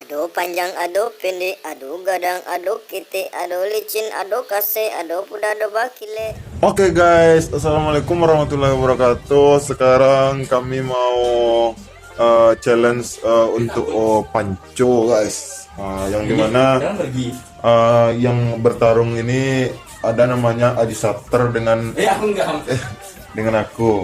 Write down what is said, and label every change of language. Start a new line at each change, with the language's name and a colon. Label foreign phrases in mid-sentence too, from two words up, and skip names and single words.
Minangkabau: Ado panjang, ado pendek, ado gadang, ado kete, ado licin, ado kase, ado kuda, ado bakile.
English: Oke guys,
Arabic: السلام عليكم ورحمة الله وبركاته.
Indonesian: Sekarang kami mau challenge untuk panco guys. Yang dimana yang bertarung ini ada namanya Adi Sapter dengan dengan aku.